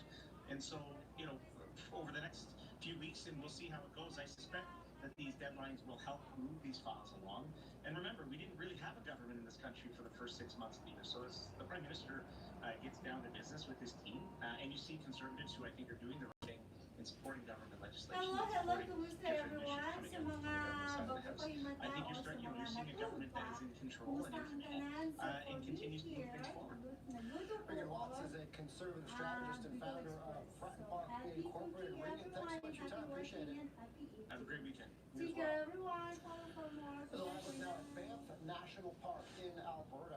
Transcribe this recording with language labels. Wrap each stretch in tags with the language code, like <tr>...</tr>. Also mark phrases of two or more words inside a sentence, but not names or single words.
<en>And so, over the next few weeks, and we'll see how it goes, I suspect that these deadlines will help move these files along. And remember, we didn't really have a government in this country for the first 6 months either. So as the Prime Minister gets down to business with his team, and you see Conservatives who I think are doing the right thing in supporting government legislation. Hello, kumusta everyone?</en> <ceb>Sa mga bago pa himata</ceb> <en>I think</en> <ceb>o sa mga</ceb> <en>you're seeing a government that is in control and continues to move things forward. Regan Watts is a conservative strategist and founder of Fratton Park Incorporated. Regan, thanks so much for your time. Appreciate it. Have a great weekend. You as well. The live is now at Banff National Park in Alberta.</en>